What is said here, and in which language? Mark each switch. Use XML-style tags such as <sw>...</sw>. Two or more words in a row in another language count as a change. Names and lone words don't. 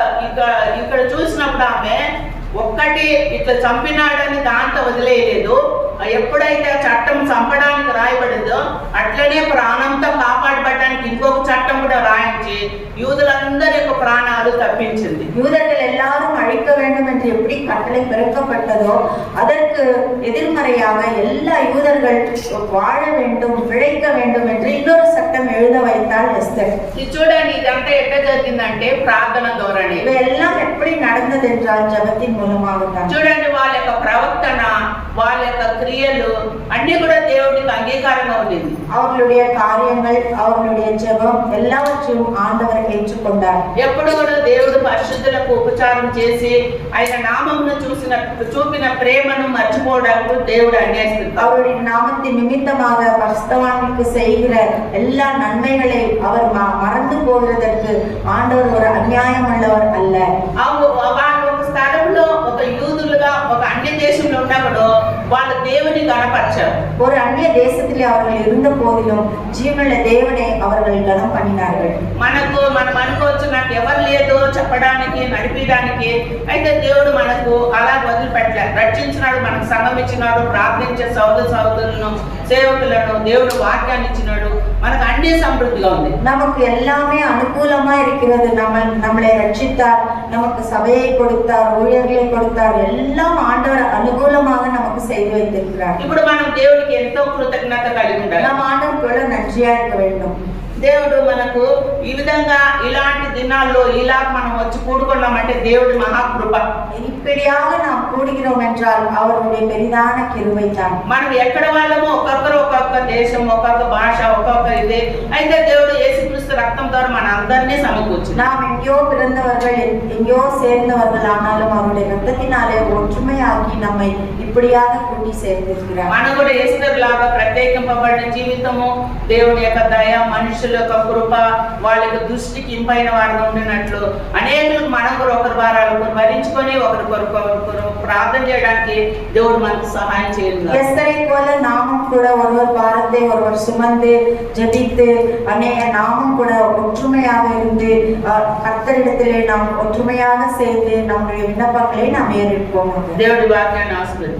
<te>ఇక్కడ చూసినప్పుడు ఆమె ఒక్కటి ఇట్లా చంపినాడని దాంతో వదిలేయలేదు, ఎప్పుడైతే ఆ చట్టం చంపడానికి రాయబడిందో అట్లనే ప్రాణంతో కాపాడబడడానికి ఇంకొక చట్టం కూడా రాయించి யூதலந்தர் యొక్క ప్రాణాలు తప్పించింది.</te> <ta>யூதர்கள் எல்லாரும் அழிக்க வேண்டும் என்று எப்படி கட்டளை பிறக்கப்பட்டதோ அதற்கு எதிர்மறையாக எல்லா யூதர்கள் வாழ வேண்டும் பிழைக்க வேண்டும் என்று இன்னொரு சட்டம் எழுத வைத்தாள் எஸ்தர்.</ta> <te>ఇది చూడండి ఇదంతా ఎట్లా జరిగిందంటే ప్రార్థన ధోరణి.</te> <ta>ఇవెల్లాం எப்படி நடந்தது என்றால் ஜெபத்தின் மூலமாக தான்.</ta> <te>చూడండి వాళ్ళ యొక్క ప్రవర్తన వాళ్ళ యొక్క క్రియలు అన్ని కూడా దేవుడికి అంగీకారంగా ఉండేది.</te> <ta>அவர்களுடைய காரியங்கள் அவர்களுடைய ஜெபம் எல்லாவற்றையும் ஆண்டவர் ஏற்றுக்கொண்டார்.</ta> <te>ఎప్పుడు కూడా దేవుడు పరిశుద్ధులకు ఉపచారం చేసి ఆయన నామమును చూపిన ప్రేమను మర్చిపోవడానికి దేవుడు అన్యాయిస్తాడు.</te> <ta>அவருடைய நாமத்தின் நிமித்தமாக பரிசுத்தவான்களுக்கு செய்கிற எல்லா நன்மைகளை அவர் மறந்து போகிறதற்கு ஆண்டவர் ஒரு அநியாயம் உள்ளவர் அல்ல.</ta> <te>వాళ్ళు ఒక స్థలంలో ఒక యూదులుగా ఒక అన్య దేశంలో ఉన్నప్పుడు వాళ్ళు దేవుని గణపరిచారు.</te> <ta>ஒரு அந்நிய தேசத்திலே அவர்கள் இருந்த போதிலும் ஜீவனுள்ள தேவனை அவர்கள் கனம் பண்ணினார்கள்.</ta> <te>మనం అనుకోవచ్చు నాకు ఎవరు లేదు చెప్పడానికి నడిపించడానికి. అయితే దేవుడు మనకు అలా వదిలిపెట్టలేదు, రక్షించినాడు, మనకు సంఘం ఇచ్చినాడు, ప్రార్థించే సహోదరులను సేవకులను దేవుడు వాక్యాన్ని ఇచ్చినాడు, మనకు అన్ని సమృద్ధిగా ఉంది.</te> <ta>நமக்கு எல்லாமே அனுகூலமா இருக்கிறது. நம்மளை ரட்சித்தார், நமக்கு சபையை கொடுத்தார், ஊழியர்களை கொடுத்தார், எல்லாம் ஆண்டவர் அனுகூலமாக நமக்கு செய்து வைத்திருக்கிறார்.</ta> <te>ఇప్పుడు మనం దేవుడికి ఎంతో కృతజ్ఞత కలిగి ఉండాలి.</te> <ta>நாம் ஆண்டவருக்கு நன்றியா இருக்க வேண்டும்.</ta> <te>దేవుడు మనకు ఈ విధంగా ఇలాంటి దినాల్లో ఇలా మనం వచ్చి కూడుకున్నామంటే దేవుడి మహాకృప.</te> <ta>இப்படியாக நாம் கூடுகிறோம் என்றால் அவருடைய பெரிதான கிருபை தான்.</ta> <te>మనం ఎక్కడ వాళ్ళమో ఒక్కొక్కరు ఒక్కొక్క దేశం ఒక్కొక్క భాష ఒక్కొక్క ఇదే. అయితే దేవుడు యేసుక్రీస్తు రక్తం ద్వారా మన అందరినీ సమకూర్చు.</te> <ta>நாம் எங்கேயோ பிறந்தவர்கள் எங்கேயோ சேர்ந்தவர்கள் ஆனாலும் அவருடைய ரத்தத்தினாலே ஒற்றுமையாக்கி நம்மை இப்படியாக கூட்டி சேர்த்திருக்கிறார்.</ta> <te>మనం కూడా యేసు లాగా ప్రత్యేకింపబడిన జీవితము, దేవుడి యొక్క దయ, మనుషుల యొక్క కృప, వాళ్ళ యొక్క దృష్టికి ఇంపైన వారిగా ఉండినట్లు అనేకులకు మనం కూడా ఒకరి భారాలు భరించుకొని ఒకరి ప్రార్థన చేయడానికి దేవుడు మనకు సహాయం చేయాలి.</te> <ta>எஸ்தரை போல நாமும் கூட ஒருவர் பாரத்தை ஒருவர் சுமந்து ஜெபித்து அநேக நாமும் கூட ஒற்றுமையாக இருந்து கர்த்தரிடத்திலே நாம் ஒற்றுமையாக சேர்ந்து நம்முடைய விண்ணப்பங்களை நாம் ஏறிப்போம்.</ta> <te>దేవుడి వాక్యాన్ని ఆశీర్వదించు.</te>